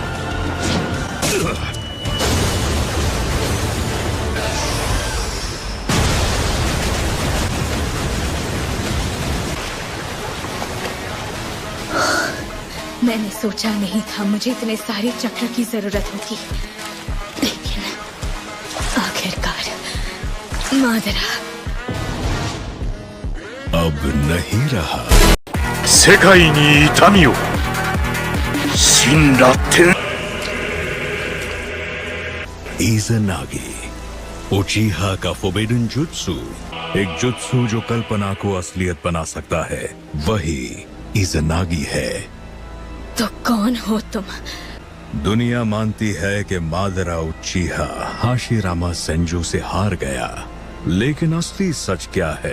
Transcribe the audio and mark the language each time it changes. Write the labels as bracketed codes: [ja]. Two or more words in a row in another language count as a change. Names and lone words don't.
[hi] मैंने सोचा नहीं था मुझे इतने सारे चक्र की जरूरत होगी, लेकिन आखिरकार मादरा अब नहीं रहा। [ja] 世界に痛みを辛辣天 [hi] इज़नागी, उचीहा का [en] forbidden jutsu, [hi] एक जुत्सु जो कल्पना को असलियत बना सकता है, वही इज़नागी है। तो कौन हो तुम? दुनिया मानती है कि मादरा उचीहा हाशिरामा सेंजू से हार गया, लेकिन असली सच क्या है?